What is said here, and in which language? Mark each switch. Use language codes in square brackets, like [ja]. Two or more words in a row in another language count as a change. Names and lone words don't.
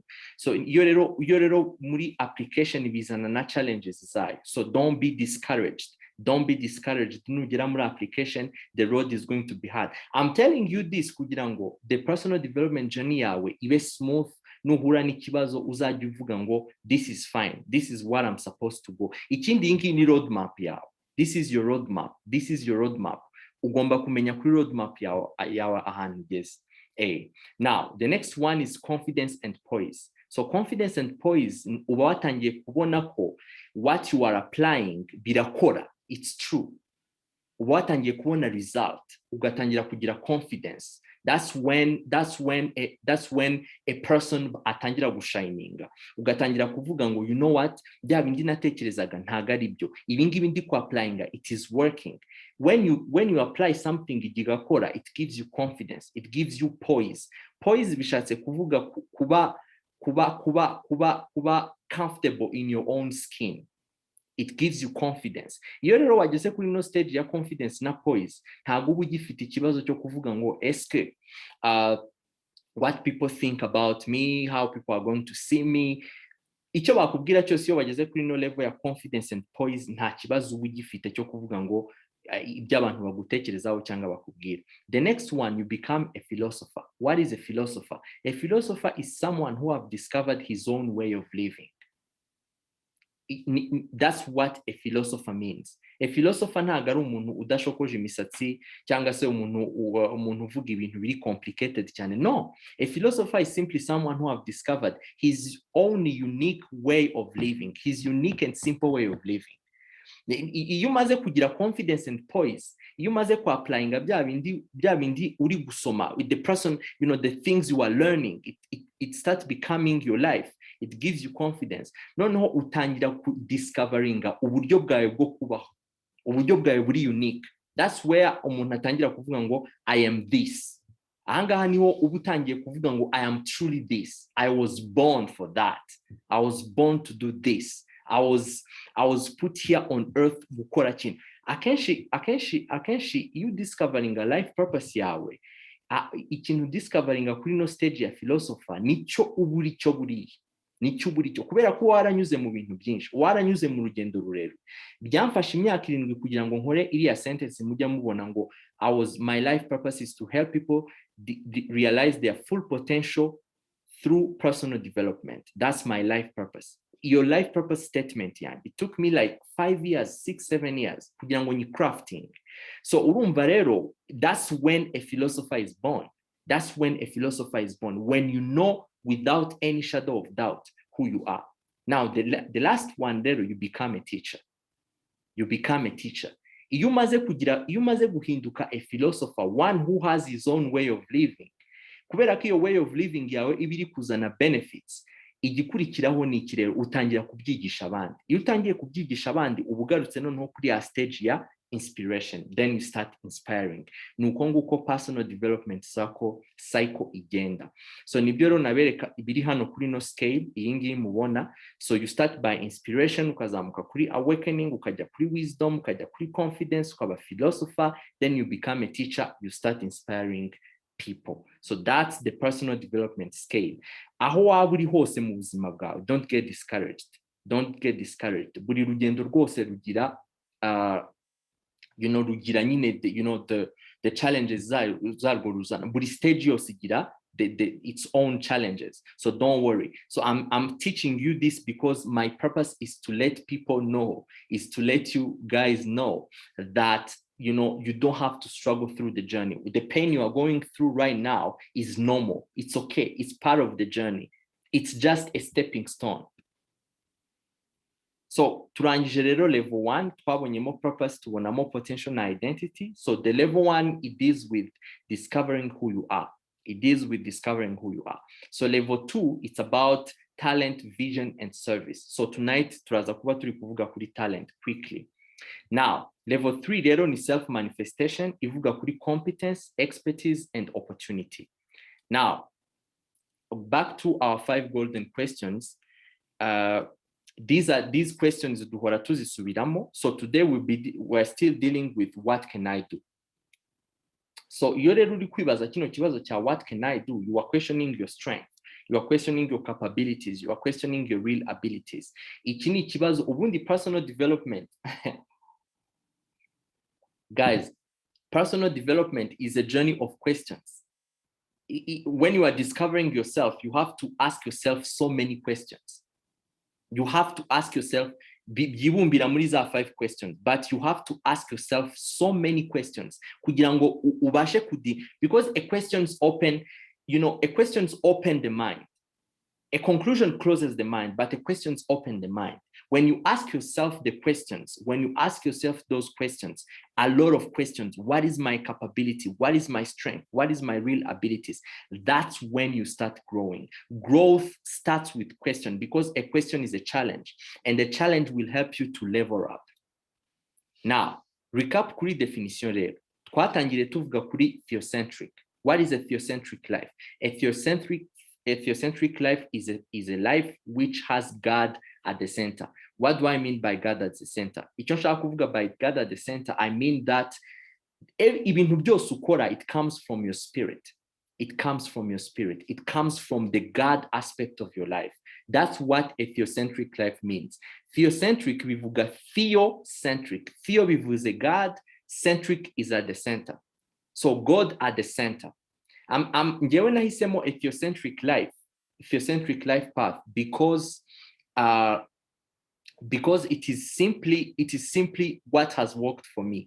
[rw] So iyo rero muri application bizana na challenges zayo. [en] So don't be discouraged. [rw] Nugera muri [en] application, the road is going to be hard. I'm telling you this [rw] kugira ngo [en] the personal development journey [rw] yawe ibe [en] smooth. [rw] Nuhura n'ikibazo uzajya uvuga ngo [en] this is fine, this is what I'm supposed to go. [rw] Ikindi ingi ni roadmap yawe. [en] This is your roadmap. [rw] Ugomba kumenya kuri roadmap yawe ahantu ugeze. [en] Now the next one is confidence and poise. So confidence and poise, [rw] uba watangiye kubona ko [en] what you are applying [rw] birakora, [en] it's true. [rw] Uba watangiye kubona result, ugatangira kugira confidence. [en] That's when a person [rw] atangira gushininga. Ugatangira kuvuga ngo, [en] you know what, [rw] bya bindi natekerezaga ntago ari byo. Ibi ngibi ndi ku applying, [en] it is working. When you apply something igakora, it gives you confidence, it gives you poise. Poise [rw] bishatse kuvuga kuba [en] comfortable in your own skin. It gives you confidence. [rw] Iyo rero wageze kuri no stage ya confidence na poise, ntago uba ugifite ikibazo cyo kuvuga ngo eske [en] what people think about me, how people are going to see me. [rw] Icyo bakubwira cyose iyo wageze kuri no level ya [en] confidence and poise, [rw] nta kibazo uba ugifite cyo kuvuga ngo ibyo abantu bagutekerezaho cyangwa bakubwira. [en] The next one, you become a philosopher. What is a philosopher? A philosopher is someone who have discovered his own way of living. That's what a philosopher means. A philosopher [rw] ntago ari umuntu udashokoje imisatsi cyangwa se umuntu uvuga ibintu biri complicated cyane. [en] No, a philosopher is simply someone who have discovered his own unique way of living, his unique and simple way of living. [rw] Iyo umaze kugira [en] confidence and poise, [rw] iyo umaze ku applying bya bindi uri gusoma [en] with the person, the things you are learning, it starts becoming your life. It gives you confidence. [rw] Noneho utangira ku discoveringa uburyo bwawe bwo kubaho, uburyo bwawe buri unique. [en] That's where [rw] umuntu atangira kuvuga ngo [en] I am this. [rw] Ahangaha niho uba utangiye kuvuga ngo [en] I am truly this. I was born for that. I was born to do this. I was put here on earth [rw] gukora kintu. Akenshi [en] you discovering a life purpose [rw] yawe, ikintu discoveringa kuri no stage ya philosopher nicyo uburi cyo buriye. Kubera ko waranyuze mu bintu byinshi, waranyuze mu rugendo rurerure. Byamfashe imyaka 7 kugira ngo nkore iriya sentence mujya mubona ngo [en] my life purpose is to help people realize their full potential through personal development. That's my life purpose. your life purpose statement yani. It took me like 5 years, 6, 7 years [rw] kugira ngo [en] crafting. [rw] So urumva rero, [en] that's when a philosopher is born. That's when a philosopher is born, when you know without any shadow of doubt who you are. Now, the last one there, you become a teacher. You become a teacher. [rw] Iyo umaze guhinduka [en] a philosopher, one who has his own way of living, [rw] kubera ko iyo [en] way of living [rw] yawe iba iri kuzana benefits, igikurikiraho ni iki rero? Utangira kubyigisha abandi. Iyo utangiye kubyigisha abandi, uba ugarutse noneho kuri ya stage ya inspiration, [en] then you start inspiring. [rw] Nuko nguko [en] personal development cycle [rw] igenda. So nibyo rero nabereka ibiri hano kuri no scale iyi ngiyi mubona. [en] So you start by inspiration, [rw] ukazamuka kuri [en] awakening, [rw] ukajya kuri [en] wisdom, [rw] ukajya kuri [en] confidence, ukaba philosopher, then you become a teacher, you start inspiring people. So that's the personal development scale. [rw] Aho waba uri hose mu buzima bwawe, [en] don't get discouraged. Don't get discouraged. [rw] Buri rugendo rwose rugira rugira nyine [en] the challenges [rw] zarwo ruzana. Buri stage yose igira [en] its own challenges. So don't worry. So I'm teaching you this because my purpose is to let people know, is to let you guys know that you don't have to struggle through the journey. The pain you are going through right now is normal. It's okay. It's part of the journey. It's just a stepping stone. [rw] So turangije rero level 1, twabonyemo purpose, tubonamo potential na identity. [en] So the level 1, it deals with discovering who you are. It deals with discovering who you are. So level 2, it's about talent, vision, and service. [rw] So tonight turaza kuba turi kuvuga kuri talent quickly. Now, level 3 rero ni self-manifestation, ivuga kuri competence, expertise, and opportunity. [en] Now, back to our 5 golden questions. These questions [rw] duhora tuzisubiramo. [en] So today we're still dealing with what can I do. So iyo rero uri kwibaza kino kibazo cya what can I do, you are questioning your strength, you are questioning your capabilities, you are questioning your real abilities. [rw] Iki ni kibazo ubundi [en] personal development. Guys, personal development is a journey of questions. When you are discovering yourself, you have to ask yourself so many questions. You have to ask yourself, you won't be [rw] muri za [en] 5 questions, but you have to ask yourself so many questions [rw] kugira ngo ubashe [en] because a questions open the mind. A conclusion closes the mind, but the questions open the mind. When you ask yourself the questions, when you ask yourself those questions, a lot of questions, what is my capability? What is my strength? What is my real abilities? That's when you start growing. Growth starts with question, because a question is a challenge, and the challenge will help you to level up. [rw] Now, recap kuri definition rero. Twatangire tuvuga kuri theocentric. [en] What is a theocentric life? A theocentric life is a life which has God at the center. What do I mean by God at the center? [rw] Icyo nshaka kuvuga [en] by God at the center, I mean that [rw] ibintu byose ukora, [en] it comes from your spirit. It comes from your spirit. It comes from the God aspect of your life. That's what a theocentric life means. [rw] Theocentric bivuga theocentric. Theo bivuze [en] God, centric is at the center. So God at the center. [rw] Ngewe nahisemo [en] a theocentric life path because it is simply what has worked for me.